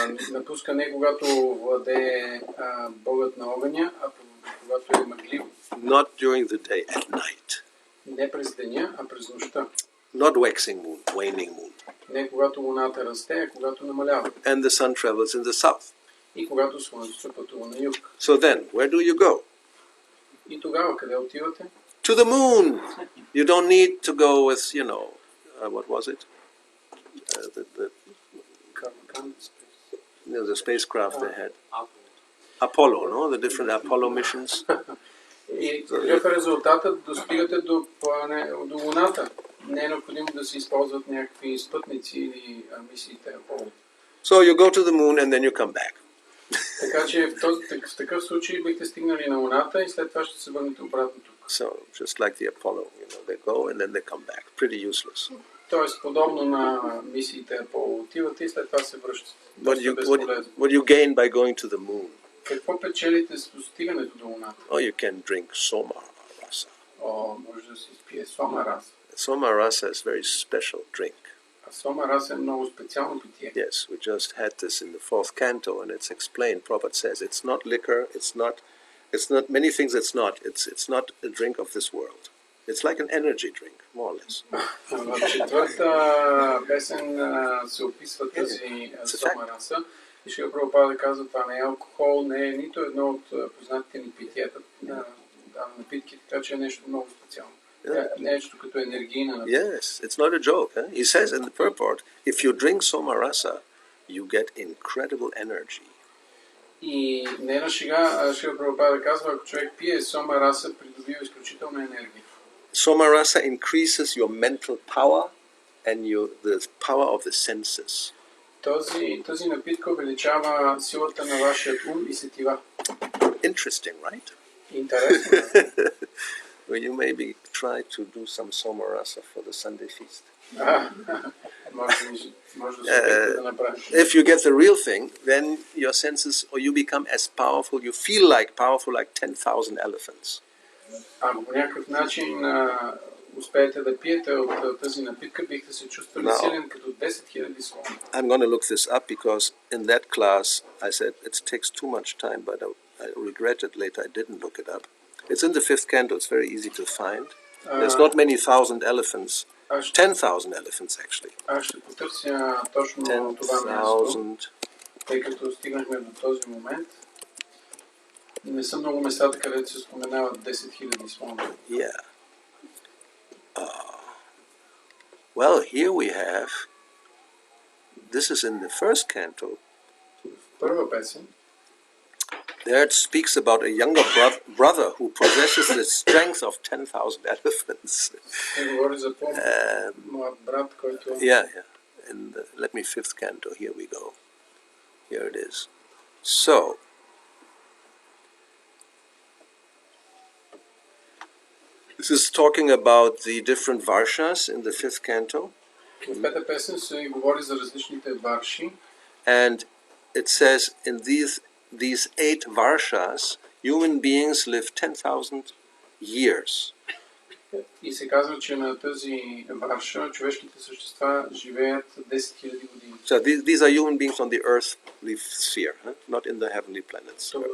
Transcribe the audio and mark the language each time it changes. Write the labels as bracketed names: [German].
[Bulgarian] Напуска не когато владее богът на огъня, а когато е мъгливо. [English] Not during the day, at night. [Bulgarian] Не през деня, а през нощта. [English] Not waxing moon, waning moon. [Bulgarian] Не когато луната расте, а когато намалява. [English] And the sun travels in the south. [Bulgarian] И когато слънцето пътува на юг. [English] So then, where do you go? [Bulgarian] И тогава къде отивате? [English] To the moon. You don't need to go with, what was it? The spacecraft they had. Apollo, no? The different Apollo missions. [Bulgarian] И какъв е резултатът? Достигате до Луната. Не е необходимо да се използват някакви спътници или мисиите Аполо. [English] So you go to the moon and then you come back. [Bulgarian] Така че в такъв случай бихте стигнали на Луната и след това ще се върнете обратно тук. [English] So just like the Apollo, they go and then they come back. Pretty useless. [Bulgarian] Тоест, подобно на мисиите Аполо, отивате и след това се връщате. [English] What you gain by going to the moon? [Bulgarian] Какво печелите с достигането до Луната? [English] Oh, you can drink Soma Rasa. [Bulgarian] Може да се изпие Сома Раса. [English] Soma Rasa is a very special drink. [Bulgarian] А Сома Раса е много специално питие. [English] Yes, we just had this in the 4th canto, and it's explained. Prabhupada says it's not liquor, it's not many things. It's not a drink of this world. It's like an energy drink, more or less. [Bulgarian] В четвърта песен се описва тази Сома Раса. И Шрила Прабхупада казва, това не е алкохол, не е нито едно от познатите ни питиета, напитки, така че е нещо много специално. Нещо като енергийна напитка. [English] Yes, it's not a joke. He says in the purport, if you drink Soma Rasa, you get incredible energy. [Bulgarian] И не на шега Шрила Прабхупада казва, ако човек пие Сома Раса, придобива изключителна енергия. [English] Soma Rasa increases your mental power and the power of the senses. [Bulgarian] Този напитка увеличава силата на вашия ум и сетива. [English] Interesting, right? [Bulgarian] Интересно. [English] Will you maybe try to do some Soma Rasa for the Sunday feast? [Bulgarian] Може да се опитате да направиш. [English] If you get the real thing, then your senses, or you become as powerful, you feel like powerful like 10,000 elephants. [Bulgarian] Ако по някакъв начин успеете да пиете от тази напитка, бихте се чувствали силен като 10 000 слона. [English] I'm going to look this up because in that class I said it takes too much time, but I regretted later I didn't look it up. It's in the 5th canto, it's very easy to find. There's not many thousand elephants. 10,000 elephants actually. [Bulgarian] Аз ще потърся точно това място, тъй като стигнахме до този момент. Не са много местата, където се споменават 10 000 слона. [English] Yeah. Well, here we have, this is in the 1st canto. [Bulgarian] Първа песен. [English] There it speaks about a younger brother who possesses the strength of 10,000 elephants. [Bulgarian] Говори за по-млад брат, който... [English] Yeah. Let me 5th canto, here we go. Here it is. So, this is talking about the different varshas in the 5th canto. [Bulgarian] В пета песен се говори за различните варши. [English] And it says in these 8 varshas, human beings live 10,000 years. [Bulgarian] И се казва, че на тази варша човешките същества живеят 10 000 години. [English] So these are human beings on the earthly sphere, not in the heavenly planets.